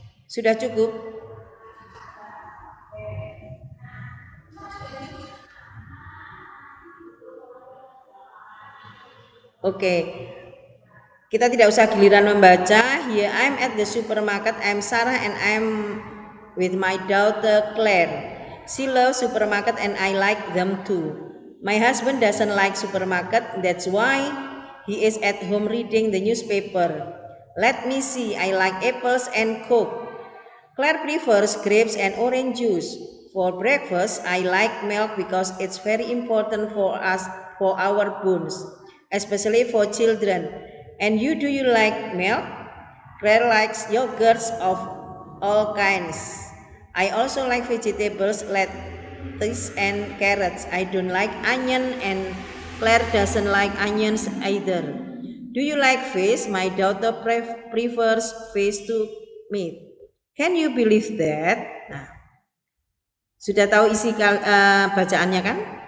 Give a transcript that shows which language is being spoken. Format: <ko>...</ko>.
<id>Sudah cukup? Oke. Kita tidak usah giliran membaca.</id> <en>Here I'm at the supermarket. I'm Sarah and I'm with my daughter Claire. She loves supermarket and I like them too. My husband doesn't like supermarket. That's why he is at home reading the newspaper. Let me see. I like apples and Coke. Claire prefers grapes and orange juice. For breakfast, I like milk because it's very important for us, for our bones, especially for children. And you, do you like milk? Claire likes yogurts of all kinds. I also like vegetables, lettuce and carrots. I don't like onion, and Claire doesn't like onions either. Do you like fish? My daughter prefers fish to meat. Can you believe that?</en> <id>Nah, sudah tahu isi bacaannya kan?</id>